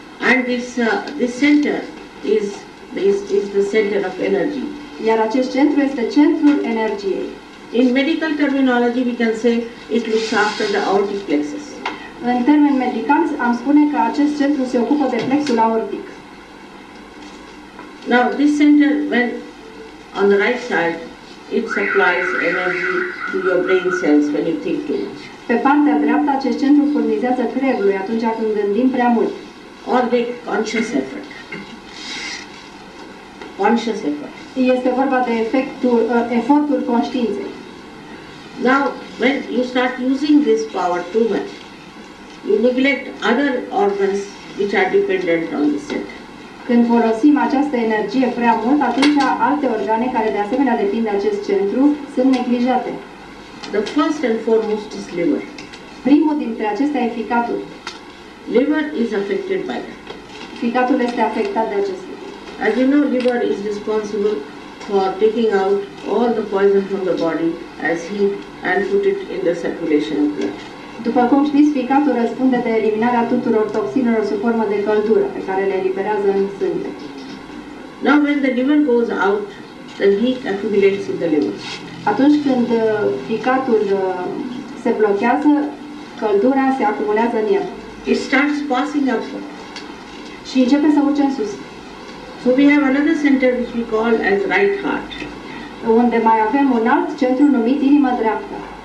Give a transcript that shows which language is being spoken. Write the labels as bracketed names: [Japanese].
[English] And this center is the center of energy. [Romanian] Iar acest centru este centrul energiei. [English] In medical terminology, we can say it looks after the aortic plexus. [Romanian] În termeni medicali, am spune că acest centru se ocupă de plexul aortic. [English] Now, this center, when on the right side, it supplies energy to your brain cells when you think too much. [Romanian] Pe partea dreaptă, acest centru furnizează creierului atunci când gândim prea mult. [English] Or make conscious effort. Conscious effort. [Romanian] Este vorba de efortul conștiinței. [English] Now, when you start using this power too much, you neglect other organs which are dependent on this center. [Romanian] Când folosim această energie prea mult, atunci alte organe care de asemenea depind de acest centru sunt neglijate. [English] The first and foremost is liver. [Romanian] Primul dintre acestea e ficatul. [English] Liver is affected by that. [Romanian] Ficatul este afectat de acest lucru. [English] As you know, liver is responsible for taking out all the poison from the body as heat and put it in the circulation of blood. [Romanian] După cum știți, ficatul răspunde de eliminarea tuturor toxinelor sub formă de căldură pe care le eliberează în sânge. [English] Now when the liver goes out, the heat accumulates in the liver. [Romanian] Atunci când ficatul se blochează, căldura se acumulează în el. [English] It starts passing up. [Romanian] Și începe să urce în sus. [English] So we have another center which we call as right heart, [Romanian] Unde mai avem un alt centru numit inimă dreaptă,